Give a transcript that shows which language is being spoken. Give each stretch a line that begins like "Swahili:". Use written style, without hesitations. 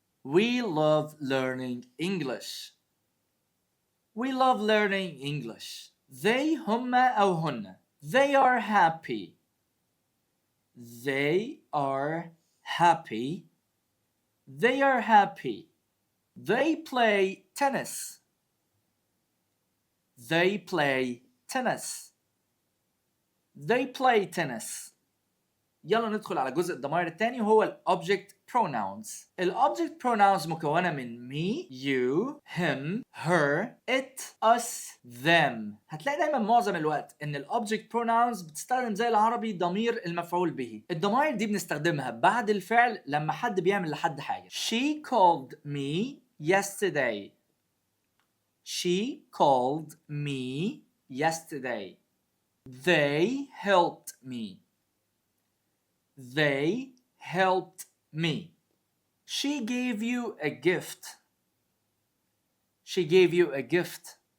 English: We love learning English. We love learning English.
Arabic: They هما أو هن.
English: They are happy. They are happy. They are happy. They play tennis. They play tennis. They play tennis.
Arabic: يلا ندخل على جزء الضمائر الثاني وهو ال object pronouns.
English: ال object pronouns
Arabic: مكونة من
English: me, you, him, her, it, us, them.
Arabic: هتلاقي دايما معظم الوقت ان ال object pronouns بتستخدم زي العربي ضمير المفعول به. الضمائر دي بنستخدمها بعد الفعل لما حد بيعمل لحد حاجة.
English: She called me yesterday. She called me yesterday. They helped me. They helped me. She gave you a gift. She gave you a gift.